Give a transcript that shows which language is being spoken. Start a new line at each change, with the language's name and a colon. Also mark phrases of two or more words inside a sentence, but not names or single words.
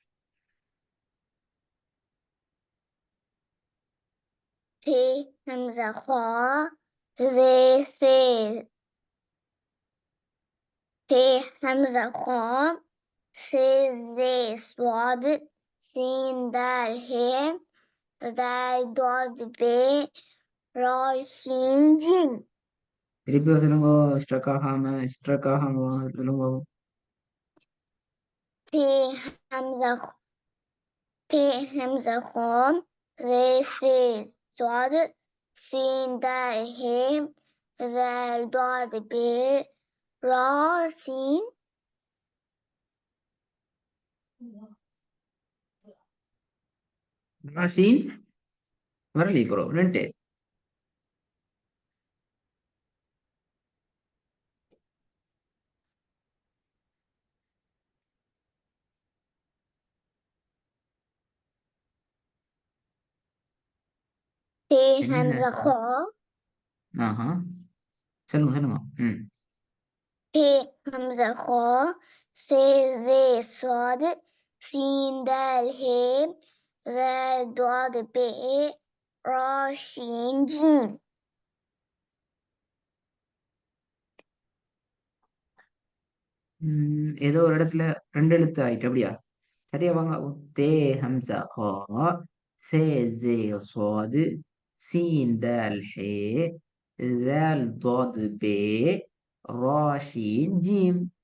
Arabic: ت همزة خا ز س ت همزة خا ث ذ صاد سين دال ه ذال ضاد ب را شين جيم
Tamil: திருப்பி சொல்லுங்க. ஸ்ட்ரக் ஆகாம சொல்லுங்க.
Arabic: ت همزة ت همزة خا ر س صاد سين دال ه ذال ضاد ب را سين
Tamil: ராசின் வரலி ப்ரோ ரெண்டு.
Arabic: ت
Tamil: என்ன?
Arabic: همزة خا
Tamil: ஆஹா, சொல்லுங்க சொல்லுங்க. ம்,
Arabic: ت همزة خا س ذ صاد سين دال ه ذال ضاد ب را شين جيم
Tamil: ஏதோ ஒரு இடத்துல ரெண்டு எழுத்து ஆயிட்டு அப்படியா? சரியா வாங்க.
Arabic: ت همزة خا ث ذ صاد سين دال ه ذال ضاد ب را شين جيم.